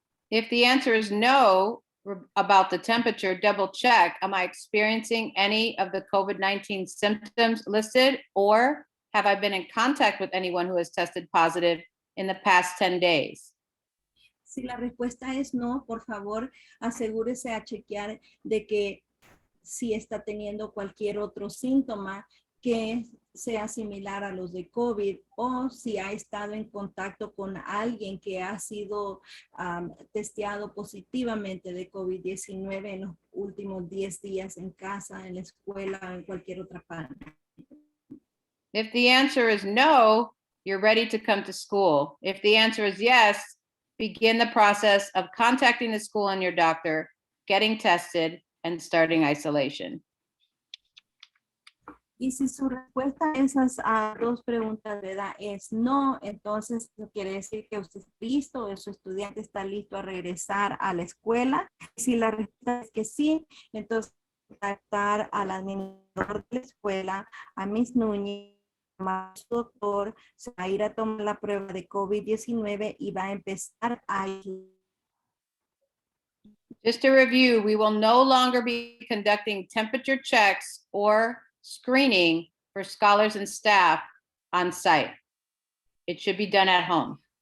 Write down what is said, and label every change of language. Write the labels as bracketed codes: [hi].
[en] If the answer is no about the temperature, double check, am I experiencing any of the COVID-19 symptoms listed, or have I been in contact with anyone who has tested positive in the past 10 days? [es] Si la respuesta es no, por favor, asegúrese a chequear de que si está teniendo cualquier otro síntoma que sea similar a los de COVID, o si ha estado en contacto con alguien que ha sido testeado positivamente de COVID-19 en los últimos 10 días en casa, en la escuela, o en cualquier otra parte. [en] If the answer is no, you're ready to come to school. If the answer is yes, begin the process of contacting the school and your doctor, getting tested, and starting isolation. [es] Y si su respuesta a esas dos preguntas, ¿verdad?, es no, entonces eso quiere decir que usted está listo, o su estudiante está listo a regresar a la escuela. Si la respuesta es que sí, entonces contactar al administrador de la escuela, a Ms. Núñez, a su doctor, se va a ir a tomar la prueba de COVID-19 y va a empezar a... [en] Just to review, we will no longer be conducting temperature checks or screening for scholars and staff on site. It should be done at home.